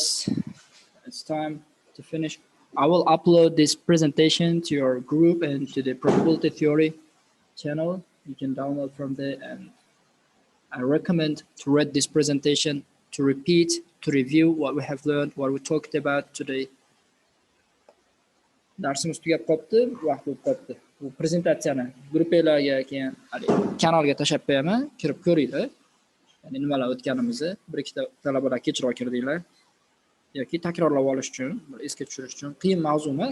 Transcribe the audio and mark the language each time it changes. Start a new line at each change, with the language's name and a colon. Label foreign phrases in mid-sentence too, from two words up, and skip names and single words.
English: It's time to finish. I will upload this presentation to your group and to the probability theory channel. You can download from there, and I recommend to read this presentation, to repeat, to review what we have learned, what we talked about today.
Uzbek: Darsimiz tugab qopti, vaqt bo'lib qopti. Bu prezentatsiyani gruppalarga keyin kanalga tashlab qo'yaman, kirib ko'ringlar. Ya'ni nimalar o'tganimizni bir ikkita talabalar kechroq kirdinglar yoki takrorlab olish uchun, bir esga tushirish uchun qiyin mavzu emas.